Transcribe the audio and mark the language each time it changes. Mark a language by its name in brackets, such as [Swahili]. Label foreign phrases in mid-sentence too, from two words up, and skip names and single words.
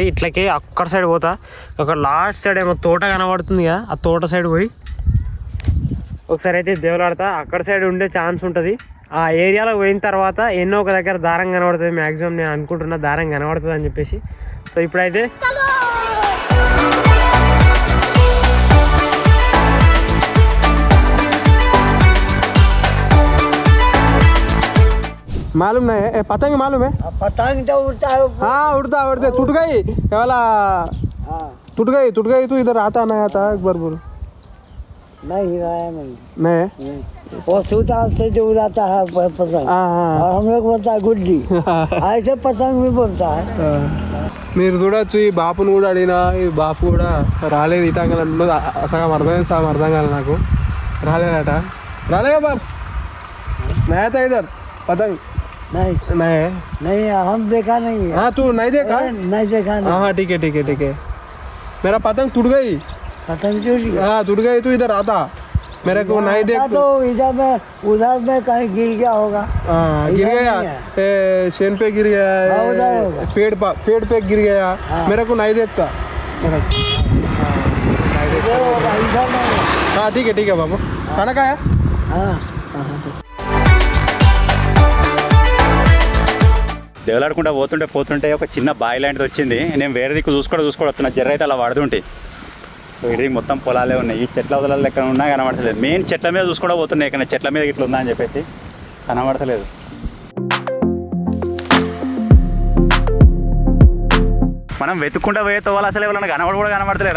[Telugu] ఇట్లకే అక్కడ సైడ్ పోతా. ఒక లాస్ట్ సైడ్ ఏమో తోట కనబడుతుంది కదా, ఆ తోట సైడ్ పోయి ఒకసారి అయితే దేవులాడతా. అక్కడ సైడ్ ఉండే ఛాన్స్ ఉంటుంది. ఆ ఏరియాలో పోయిన తర్వాత ఎన్నో ఒక దగ్గర దారం కనబడుతుంది. మ్యాక్సిమం నేను అనుకుంటున్నా దారం కనబడుతుంది అని చెప్పేసి. సో ఇప్పుడైతే [Hindi] मालूम नहीं है, पतंग मालूम है? पतंग तो उड़ता है। हाँ उड़ता टूट गई वाला, टूट गई तो इधर आता नहीं आता एक बार बोल। नहीं नहीं वो सूता से जो उड़ाता है पतंग, और हम लोग बोलता है गुड्डी। ऐसे पतंग भी बोलता है। [Telugu] మీరు చూడొచ్చు, ఈ బాపును కూడా అడిగినా, ఈ బాపు కూడా రాలేదు. ఇటాంగల్ అంటున్నది సగం అర్థం కాదు నాకు. రాలేదట. రాలేదా బాపు? [Hindi] नया इधर पतंग नहीं नहीं हम देखा नहीं है। हाँ तू नहीं देखा? नहीं देखा नहीं। हाँ ठीक है। मेरा पतंग टूट गई। पतंग टूट गया? हाँ टूट गई, तू इधर आता, मेरे को नहीं देख तो इधर में उधर में कहीं गिर गया होगा। हाँ गिर गया, शेन पे गिर गया, पेड़ पे गिर गया। मेरे को नहीं देखता। हाँ ठीक है बाबू, खाना खाया? हाँ [Telugu] దేవులాడుకుంటా పోతుంటే ఒక చిన్న బావి లాంటిది వచ్చింది. నేను వేరే దిక్కు చూసుకోవడం వస్తున్నా. జర్ర అయితే అలా పడుతుంటే ఇది మొత్తం పొలాలే ఉన్నాయి. ఈ చెట్ల వదలలో ఎక్కడ ఉన్నా కనబడతలేదు. మెయిన్ చెట్ల మీద చూసుకోవడం పోతున్నాయి. ఎక్కడ చెట్ల మీద ఇట్లా ఉందా అని చెప్పేసి కనబడతలేదు. మనం వెతుక్కుంటా పోయేతో వాళ్ళు అసలు ఎవరైనా కనబడతలేరు.